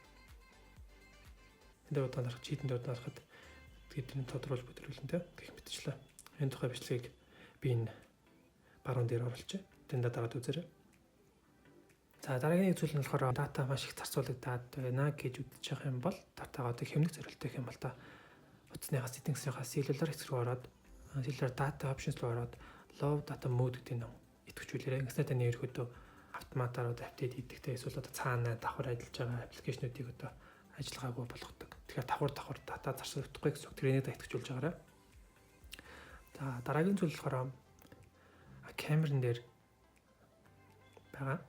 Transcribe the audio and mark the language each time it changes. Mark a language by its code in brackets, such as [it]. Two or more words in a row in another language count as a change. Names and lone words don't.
[mn] Энэ дээр удаан дарах, cheat-эн дээр удаан дарахад тэдний тодруулж бүтрүүлэн те гэх мэтчлээ. Энэ тухай бичлэгийг би энэ баруун дээр оруулчих. Тэнд дараад үзээрэй. За дараагийн зүйл нь болохоор дата маш их зарцуулагдаад байна гэж үзэж байгаа юм бол датагаа одоо хэмнэх зорилттой юм бол та утасныхаа settings-ийнхаа cellular хэсэг рүү ороод [en] cellular data options [mn] руу ороод [en] low data mode [mn] гэдэг нь идэвхжүүлээрэй. Ингэснээр таны ерөөдөө автоматар одоо апдейт хийдэгтэй эсвэл одоо цаана давхар ажиллаж байгаа аппликейшнуудыг одоо ажиллагаагүй болгодог. Тэгэхээр давхар дата зарцуулагдахгүй гэсэн үг. Тэрийг идэвхжүүлж байгаарай. За дараагийн зүйл болохоор камерын дээр байгаа.